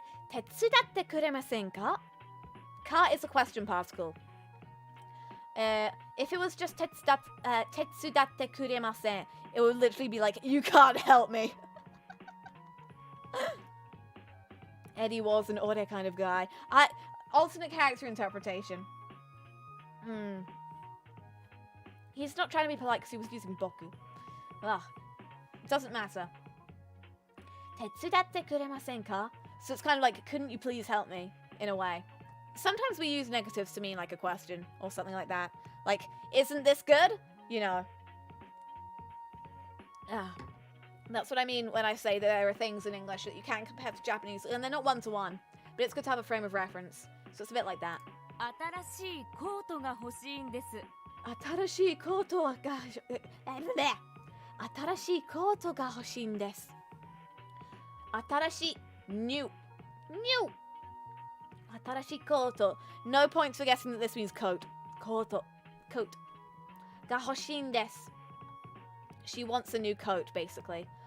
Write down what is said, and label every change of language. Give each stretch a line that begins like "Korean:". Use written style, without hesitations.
Japanese: 手伝ってくれませんか?
English: Ka is a question particle. If it was just
Japanese: 手伝ってくれません,
English: it would literally be like, you can't help me. Eddie was an ore kind of guy. Alternate character interpretation. He's not trying to be polite because he was using boku. Ugh. Doesn't matter.
Japanese: 手伝ってくれませんか?
English: So it's kind of like, couldn't you please help me? In a way. Sometimes we use negatives to mean like a question or something like that. Like, isn't this good? You know. That's what I mean when I say that there are things in English that you can compare to Japanese, and they're not one-to-one. But it's good to have a frame of reference. So it's a bit like that.
Japanese: 新しいコートが欲しいんです。新しいコートが新しいコートが欲しいんです。新しい
English: new
Japanese: 新しいコート
English: No points for guessing that this means coat.
Japanese: コート coat が欲しいんです。
English: She wants a new coat, basically.